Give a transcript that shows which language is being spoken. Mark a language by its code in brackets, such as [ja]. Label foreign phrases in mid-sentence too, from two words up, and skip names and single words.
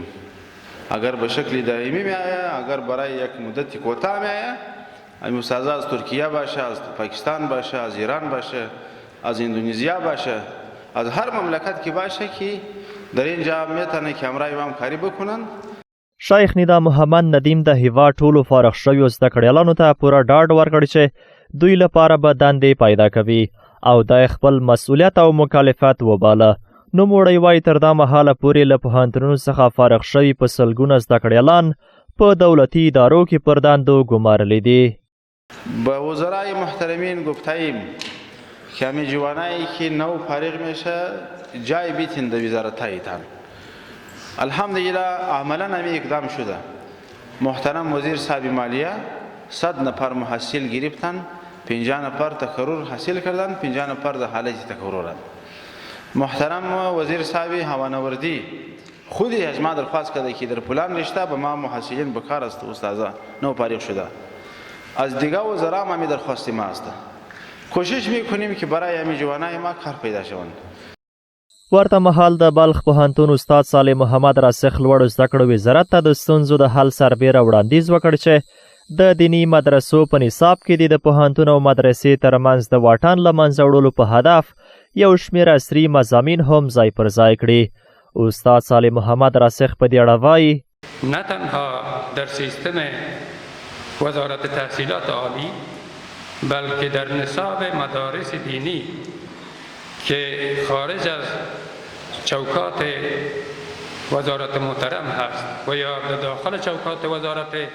[fa] اگر به شکل دائمی می آیا، اگر برای یک مدت کوتاه می آیا، همین استادا از ترکیه باشه، از پاکستان باشه، از ایران باشه، از اندونزیا باشه، از هر مملکت که باشه که در اینجا میتونه که همراه ما همکاری بکنن. [ps] شیخ ندا محمد ندیم د هیواد ټولو فارغ شویو زده کړیالانو ته پوره ډاډ ورکړ چې دوی لپاره به دندې پیدا کوي او د خپل مسؤلیت او مکلفیت وباله. نوموړی وایي تر دا مهاله پورې له پوهنتونونو څخه فارغ شوي په سلګونه زده کړیالان په دولتي ادارو کې پر دندو ګمارلی دي. [fa] به وزرای محترمین گفتیم که همه جوانایی که نو فارغ میشه جای بیتین در وزارتایتان. الحمدلله عملا همه اقدام شده. محترم وزیر صاحب مالیه 100 نفر محصل گرفتن، 50 نفر تقرر حاصل کردن، 50 نفر در حالت تقررند. محترم وزیر صاحب هوانوردی خودی از ما درخواست کرده که در پلان رشته به ما محصلین بکار است استادا نو فارغ شده. از دیگه وزرا ما درخواست ما است. کوشش میکنیم که برای همین جوانای ما کار پیدا شوند. [ps] ورته مهال د بلخ پوهنتون استاد صالح محمد راسخ لوړو زده کړو وزارت ته د ستونزو د حل سربیره وړاندیز وکړ چې د دیني مدرسو په نصاب کې د پوهنتون او مدرسې ترمنځ د واټن له منځه وړلو په هدف یو شمېر عصري مضامین هم ځای پر ځای کړي. استاد صالح محمد راسخ په دې اړه وایي: [fa] نه تنها در سیستم وزارت تحصیلات عالی بلکه در نصاب مدارس دینی که خارج از چوکات وزارت محترم هست و یا داخل چوکات وزارت